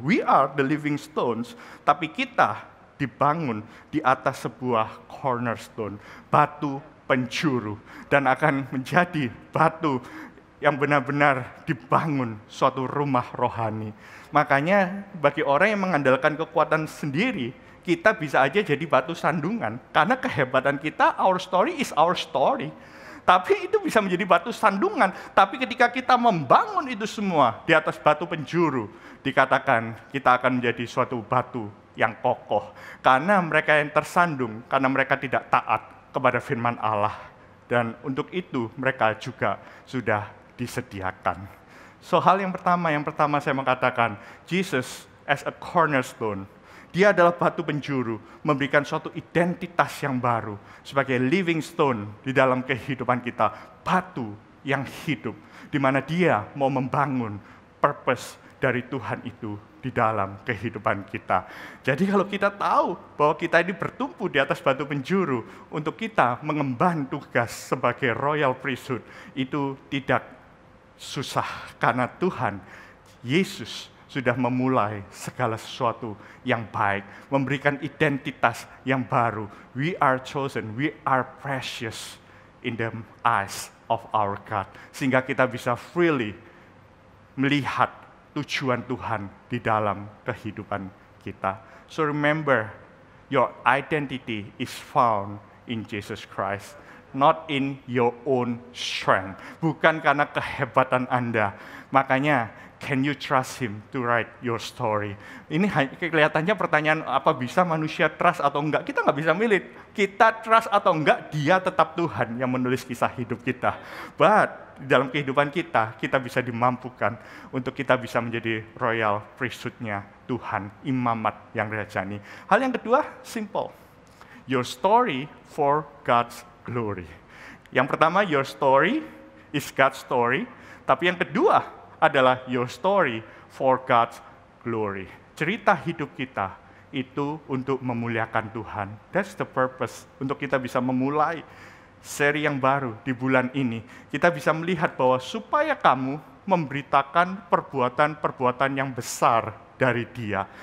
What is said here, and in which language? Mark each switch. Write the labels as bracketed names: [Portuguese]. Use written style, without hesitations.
[English] We are the living stones, [Indonesian] tapi kita dibangun di atas sebuah cornerstone, batu penjuru, dan akan menjadi batu yang benar-benar dibangun suatu rumah rohani. Makanya bagi orang yang mengandalkan kekuatan sendiri, kita bisa aja jadi batu sandungan. Karena kehebatan kita, [English] our story is our story. [Indonesian] Tapi itu bisa menjadi batu sandungan. Tapi ketika kita membangun itu semua di atas batu penjuru, dikatakan kita akan menjadi suatu batu yang kokoh. Karena mereka yang tersandung, karena mereka tidak taat kepada firman Allah. Dan untuk itu mereka juga sudah disediakan. So hal yang pertama saya mengatakan, [English] Jesus as a cornerstone, [Indonesian] dia adalah batu penjuru, memberikan suatu identitas yang baru sebagai living stone di dalam kehidupan kita, batu yang hidup, di mana dia mau membangun purpose dari Tuhan itu di dalam kehidupan kita. Jadi kalau kita tahu bahwa kita ini bertumpu di atas batu penjuru untuk kita mengemban tugas sebagai [English] royal priesthood, [Indonesian] itu tidak susah karena Tuhan Yesus sudah memulai segala sesuatu yang baik, memberikan identitas yang baru. [English] We are chosen, we are precious in the eyes of our God. [Indonesian] Sehingga kita bisa freely melihat tujuan Tuhan di dalam kehidupan kita. [English] So remember, your identity is found in Jesus Christ. Not in your own strength. [Indonesian] Bukan karena kehebatan Anda. Makanya [English] can you trust him to write your story? [Indonesian] Ini kelihatannya pertanyaan apa bisa manusia trust atau enggak. Kita nggak bisa milih. Kita trust atau enggak, dia tetap Tuhan yang menulis kisah hidup kita. But di dalam kehidupan kita bisa dimampukan untuk kita bisa menjadi [English] royal priesthood- [Indonesian] nya Tuhan, imamat yang rajani. Hal yang kedua, simple. [English] Your story for God's glory. [Indonesian] Yang pertama, [English] your story is God's story. [Indonesian] Tapi yang kedua adalah [English] your story for God's glory. [Indonesian] Cerita hidup kita itu untuk memuliakan Tuhan. [English] That's the purpose. [Indonesian] Untuk kita bisa memulai seri yang baru di bulan ini. Kita bisa melihat bahwa supaya kamu memberitakan perbuatan-perbuatan yang besar dari Dia.